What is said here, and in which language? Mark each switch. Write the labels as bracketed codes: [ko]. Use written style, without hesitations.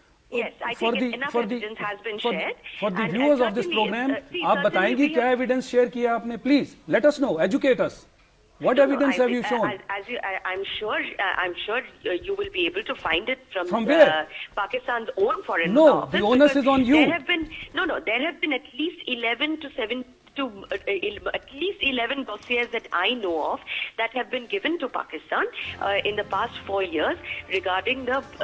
[en] Yes, I think enough evidence has been shared. For the viewers of this program, [ur] آپ بتائیں گی کیا evidence share کیا آپ نے؟ [en] Please let us know, educate us. What evidence have you shown? I'm sure you will be able to find it from where? Pakistan's own foreign office. the onus is on you. There have been at least 11 to 7 to at least 11 dossiers that I know of that have been given to Pakistan in the past 4 years regarding the